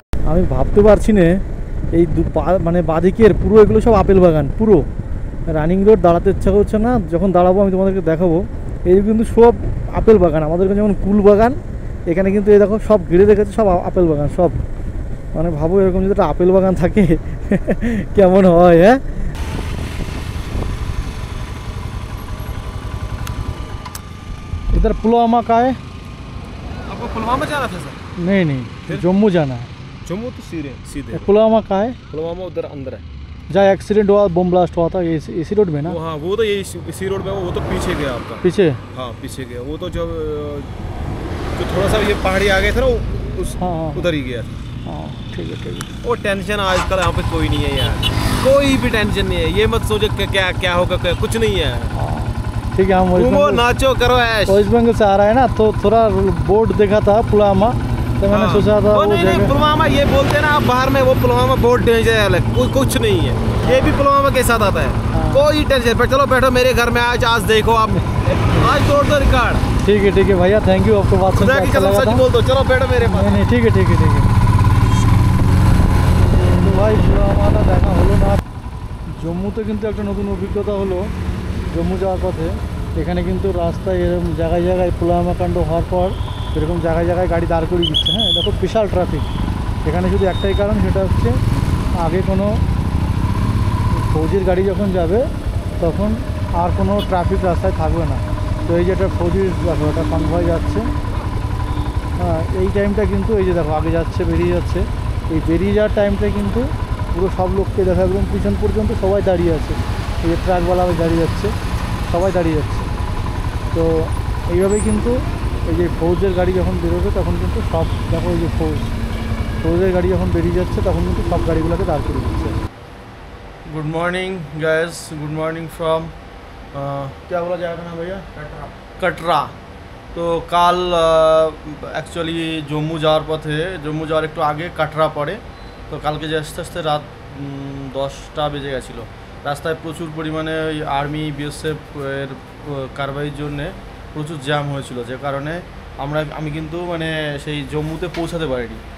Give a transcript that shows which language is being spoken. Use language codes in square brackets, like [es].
[bn] আমি ভাবতে পারছি না এই মানে বাদিকের পুরো এগুলো সব আপেল বাগান, পুরো রানিং রোড, দাঁড়াতে ইচ্ছা করছে না, যখন দাঁড়াবো আমি তোমাদেরকে দেখাবো। এই কিন্তু সব আপেল বাগান, আমাদের যেমন কুল বাগান, এখানে কিন্তু এই দেখো সব ঘিরে রেখেছে, সব আপেল বাগান সব। মানে ভাবো এরকম যদি একটা আপেল বাগান থাকে কেমন হয়। [hi] হ্যাঁ इधर पुलवामा का है। आपको पुलवामा जाना था सर? नहीं नहीं, जम्मू जाना है। जम्मू तो सीधे सीधे पुलवामा का है, पुलवामा उधर अंदर है। जहाँ एक्सीडेंट हुआ, बम ब्लास्ट हुआ था, ये इसी रोड में ना? वो हाँ, वो तो यही इसी रोड में, वो तो पीछे गया आपका। पीछे? हाँ पीछे गया, वो तो जब जो थोड़ा सा ये पहाड़ी आगे था ना, उस हाँ हाँ उधर ही गया। हाँ ठीक है ठीक है। वो टेंशन आजकल यहाँ पे कोई नहीं है यार, कोई भी टेंशन नहीं है। ये मत सोचो कि क्या क्या होगा, कुछ नहीं है। हाँ ठीक है, हम घूमो नाचो करो ऐश। वेस्ट बंगाल से आ रहा है ना, तो थोड़ा बोर्ड देखा था पुलवामा, तो मैंने हाँ। सोचा था वो वो नहीं नहीं, जगह। पुलवामा ये बोलते हैं ना आप बाहर में, वो पुलवामा बहुत डेंजर है अलग, कुछ नहीं है। ये भी पुलवामा के साथ आता है। हाँ। कोई टेंशन पर, चलो बैठो मेरे घर में आज देखो आप, आज तोड़ दो रिकॉर्ड। ठीक है भैया, थैंक यू, आपको बात सुन के खुदा की अच्छा कसम लगा सच था। बोल दो, चलो बैठो मेरे पास। नहीं नहीं ठीक है ठीक है ठीक है। [bn] তো ভাই পুলওয়ামাটা দেখা হলো না। জম্মুতে কিন্তু একটা নতুন অভিজ্ঞতা হলো, জম্মু যাওয়ার পথে এখানে কিন্তু রাস্তায় এরকম জায়গায় জায়গায় পুলওয়ামা কাণ্ড হওয়ার পর এরকম জায়গায় জায়গায় গাড়ি দাঁড় করিয়ে দিচ্ছে। হ্যাঁ দেখো বিশাল ট্রাফিক এখানে, শুধু একটাই কারণ, সেটা হচ্ছে আগে কোনো ফৌজির গাড়ি যখন যাবে তখন আর কোনো ট্রাফিক রাস্তায় থাকবে না। তো এই যে একটা ফৌজির দেখো, একটা কনভয় যাচ্ছে, হ্যাঁ এই টাইমটা কিন্তু এই যে দেখো আগে যাচ্ছে, বেরিয়ে যাচ্ছে, এই বেরিয়ে যাওয়ার টাইমটা কিন্তু পুরো সব লোককে দেখা, একদম পিছন পর্যন্ত সবাই দাঁড়িয়ে আছে। এই যে ট্রাকওয়ালা দাঁড়িয়ে যাচ্ছে, সবাই দাঁড়িয়ে যাচ্ছে। তো এইভাবেই কিন্তু এই যে ফৌজের গাড়ি যখন বেরোবে তখন কিন্তু সব দেখো, এই যে ফৌজের গাড়ি যখন বেরিয়ে যাচ্ছে তখন কিন্তু সব গাড়িগুলোকে দাঁড় করে দিচ্ছে। [en] good morning guys, good morning from [hi] क्या बोला जाएगा ना भैया, कटरा। [bn] तो কাল অ্যাকচুয়ালি জম্মু যাওয়ার পথে, জম্মু যাওয়ার একটু আগে কাটরা পড়ে। তো কালকে যে আস্তে আস্তে রাত 10টা বেজে গেছিলো। রাস্তায় প্রচুর পরিমাণে ওই আর্মি বিএসএফ এর কারবাইয়ের জন্যে প্রচুর জ্যাম হয়েছিল, যে কারণে আমি কিন্তু মানে সেই জম্মুতে পৌঁছাতে পারিনি।